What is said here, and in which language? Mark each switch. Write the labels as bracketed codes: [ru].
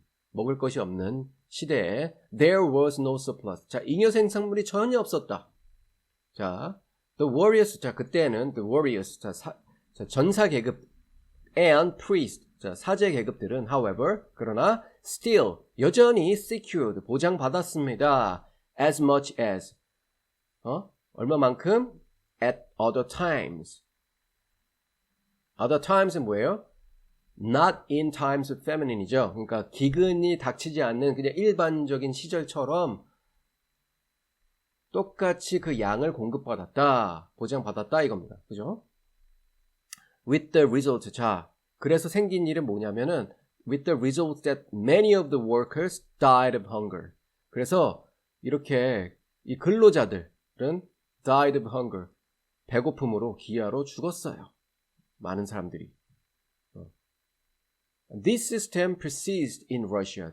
[ko] 먹을 것이 없는 시대에 [en] there was no surplus. [ko] 자, 잉여 생산물이 전혀 없었다. 자, [en] the warriors. [ko] 자, 그때는 the warriors. 자, 전사 계급 [en] and priest. [ko] 자, 사제 계급들은 however 그러나 still 여전히 secured 보장받았습니다. [en] as much as [ko] 얼마만큼 [en] at other times. other times [ko] 은 뭐예요? [en] not in times of famine이죠. [ko] 그러니까 기근이 닥치지 않는 그냥 일반적인 시절처럼 똑같이 그 양을 공급받았다, 보장받았다 이겁니다. 그죠? [en] with the result. [ko] 자, 그래서 생긴 일은 뭐냐면은 [en] with the result that many of the workers died of hunger. [ko] 그래서 이렇게 이 근로자들은 [en] died of hunger. [ko] 배고픔으로 기아로 죽었어요. 많은 사람들이. [en] This system persists in Russia.